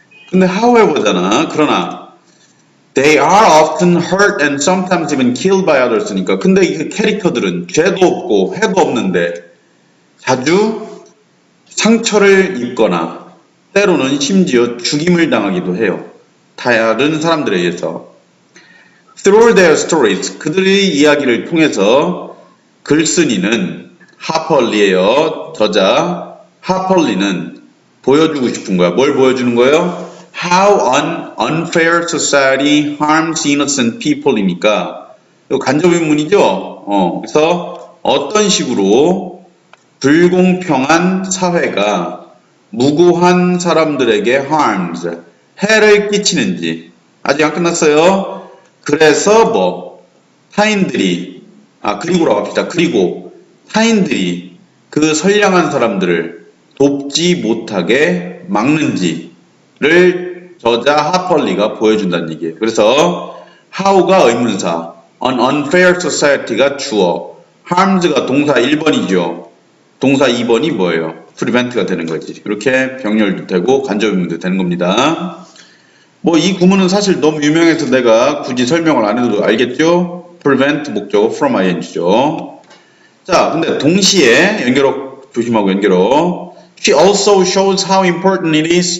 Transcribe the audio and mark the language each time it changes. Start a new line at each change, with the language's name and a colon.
Korean: 근데 however잖아. 그러나
English: they are often hurt and sometimes even killed by others
Korean: 니까 근데 이 캐릭터들은 죄도 없고 해도 없는데 자주 상처를 입거나 때로는 심지어 죽임을 당하기도 해요. 다른 사람들에 의해서.
English: Through their stories,
Korean: 그들의 이야기를 통해서 글쓴이는 하펄리예요. 저자 하펄리는 보여주고 싶은 거야. 뭘 보여주는 거예요?
English: How an unfair society harms innocent people
Korean: 이니까 이거 간접인문이죠. 그래서 어떤 식으로 불공평한 사회가 무고한 사람들에게 harms, 해를 끼치는지 아직 안 끝났어요. 그래서 타인들이 그리고라고 합시다. 그리고 타인들이 그 선량한 사람들을 돕지 못하게 막는지를 저자 하펄리가 보여준다는 얘기예요. 그래서 how가 의문사,
English: an unfair society
Korean: 가 주어, harms가 동사 1번이죠. 동사 2번이 뭐예요? prevent가 되는 거지. 이렇게 병렬도 되고 간접의문도 되는 겁니다. 이 구문은 사실 너무 유명해서 내가 굳이 설명을 안 해도 알겠죠? prevent 목적어 from ing죠. 자, 근데 동시에 연결어 조심하고 연결어.
English: She also shows how important it is.